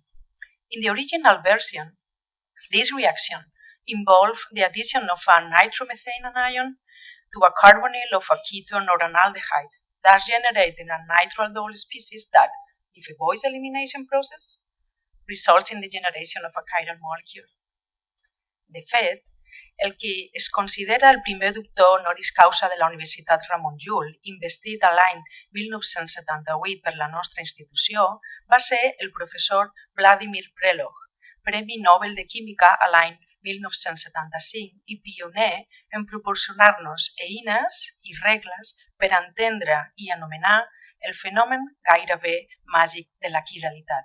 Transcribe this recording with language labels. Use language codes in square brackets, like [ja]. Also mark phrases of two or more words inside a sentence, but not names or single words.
[en] In the original version, this reaction involved the addition of a nitromethane anion to a carbonyl of a ketone or an aldehyde, thus generating a nitro-aldol species that, if avoids the elimination process, results in the generation of a chiral molecule. [ca] De fet, el que es considera el primer doctor honoris causa de la Universitat Ramon Llull, investit a l'any 1978 per la nostra institució, va ser el professor Vladimir Prelog, Premi Nobel de Química a l'any 1975 i pioner en proporcionar-nos eines i regles per entendre i anomenar el fenomen gairebé màgic de la quiralitat.